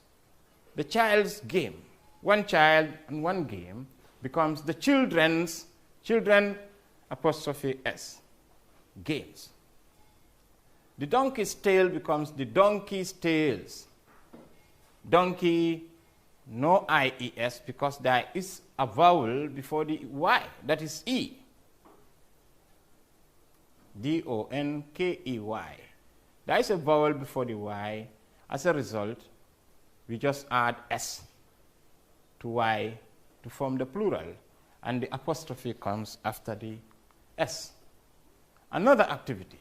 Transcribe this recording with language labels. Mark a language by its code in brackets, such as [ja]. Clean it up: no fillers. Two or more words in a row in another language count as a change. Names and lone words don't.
[en] The child's game, one child and one game, becomes the children, apostrophe s, games. The donkey's tail becomes the donkey's tails. Donkey, no ies, because there is a vowel before the y, that is e. D-O-N-K-E-Y. There is a vowel before the y. As a result, we just add s to y to form the plural, and the apostrophe comes after the s. Another activity.